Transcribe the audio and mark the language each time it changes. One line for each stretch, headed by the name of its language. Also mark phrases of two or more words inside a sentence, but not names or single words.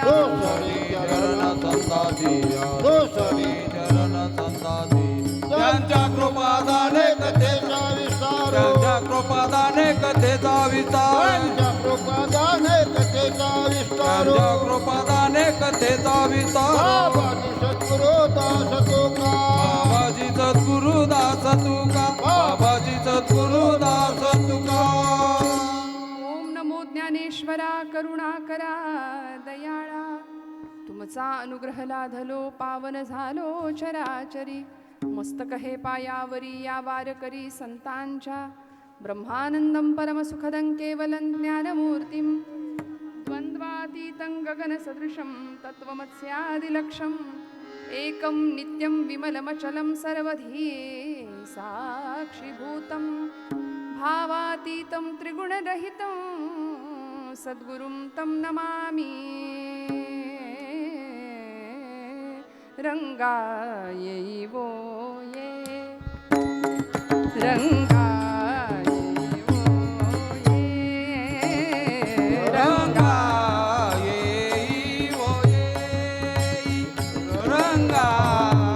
Marathi: त्यांच्या कृपादाने कथेचा विस्तार त्यांच्या कृपादाने कथेचा विस्तार त्यांच्या कृपादाने कथेचा विस्तार त्यांच्या कृपादाने कथेचा विस्तार बाबाजी सद्गुरु दास तुका बाबाजी सद्गुरु दास तुका ओम नमो ज्ञानेश्वरा करुणाकरा दयाळा तुमचा अनुग्रह लाधलो पावन झालो चराचरी मस्तक हे पायावरी या वारकरी संतांच्या
Sanskrit: ब्रह्मानंदं परमसुखदं केवलं ज्ञानमूर्तिं द्वन्द्वातीतं गगनसदृशं तत्त्वमस्यादिलक्ष्यम् एकं नित्यं विमलमचलं सर्वधी साक्षिभूतं भावातीतं त्रिगुणरहितं सद्गुरुं तं नमामि
Marathi: रंगायै वो ये रंगायै वो ये रंगायै वो ये रंगायै